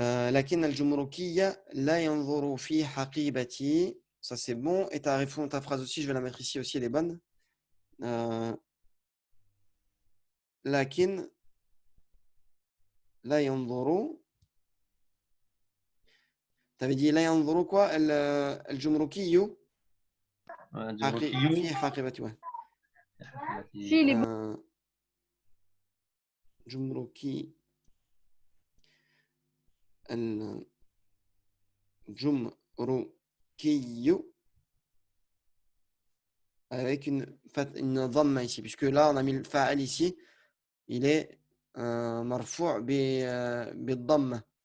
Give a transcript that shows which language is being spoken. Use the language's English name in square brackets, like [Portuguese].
[Arabic] لكن الجمركية لا ينظر في حقيبتي. [French] Ça c'est bon. Et ta phrase aussi, je vais la mettre ici aussi, elle est bonne. [Arabic] لكن لا ينظر. [French] T'avais dit [Arabic] لا ينظر [French] quoi [Arabic] الجمركي في حقيبتي. [French] Ouais. Si, il est bon. [Arabic] جمركي الجمركي [French] avec une dhamma ici, puisque là on a mis le fa'al ici, il est marfou' [Arabic] بالضمة.